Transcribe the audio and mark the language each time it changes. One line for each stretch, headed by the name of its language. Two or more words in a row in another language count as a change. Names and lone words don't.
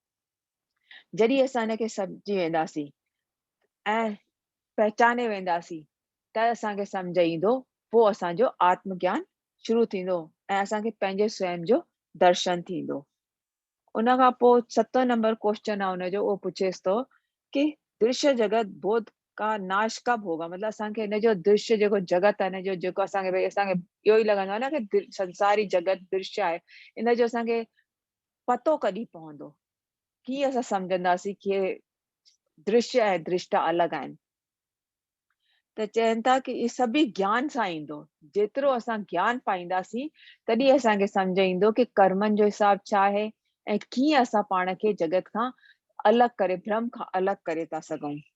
Sindhi: जॾहिं असां हिनखे सम्झी वेंदासीं ऐं पहचाने वेंदासीं त असांखे सम्झ ईंदो, पोइ असांजो आत्मज्ञान शुरू थींदो ऐं असांखे पंहिंजे स्वयं जो दर्शन थींदो। उन खां पोइ 7
English: number question
Sindhi: आहे हुनजो, उहो पुछेसि थो कि
Hindi: दृश्य जगत बोध का नाश कब होगा?
Sindhi: मतिलबु असांखे हिनजो दृश्य जेको जगत आहे, हिनजो जेको असांखे भई असांखे इहो ई लॻंदो आहे न की संसारी जगत दृश्य आहे, हिनजो असांखे पतो कॾहिं पवंदो? कीअं असां सम्झंदासीं कि दृश्य ऐं दृष्टा अलॻि आहिनि? त चवनि था कि इहे सभी ज्ञान सां ईंदो। जेतिरो असां ज्ञान पाईंदासीं तॾहिं असांखे सम्झ ईंदो कि कर्मनि जो हिसाब छा आहे ऐं कीअं असां पाण खे जगत खां अलॻि करे, भ्रम खां अलॻि करे था सघूं।